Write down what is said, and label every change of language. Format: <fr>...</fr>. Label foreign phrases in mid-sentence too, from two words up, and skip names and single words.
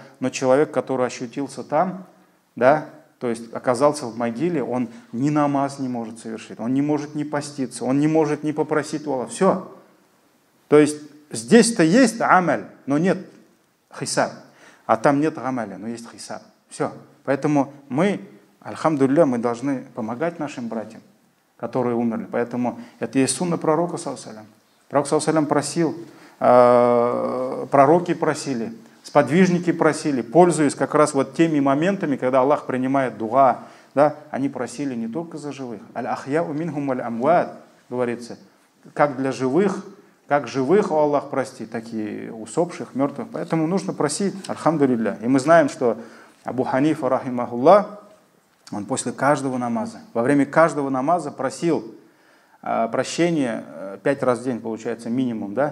<ru>Но человек, который ощутился там, да, то есть оказался в могиле, он ни намаз не может совершить, он не может не поститься, он не может не попросить у Аллаха. Все. То есть здесь-то есть амаль, но нет хисаб. А там нет амаля, но есть хисаб. Все. Поэтому мы, альхамдулилля, мы должны помогать нашим братьям, которые умерли. Поэтому это есть сунна пророка,</ru> <ar>صلى الله عليه وسلم.</ar> <ru>Пророк,</ru> <ar>صلى الله عليه وسلم,</ar> <ru>просил, пророки просили, сподвижники просили, пользуясь как раз вот теми моментами, когда Аллах принимает дуа, да, они просили не только за живых.</ru> <ar>الأحياء منهم والأموات,</ar> <ru>говорится, как для живых, как живых Аллах простит, так и усопших, мертвых. Поэтому нужно просить, альхамдулилля. И мы знаем, что Абу Ханифа, рахимахуллах, он после каждого намаза, во время каждого намаза просил прощения 5 раз в день, получается, минимум, да?</ru>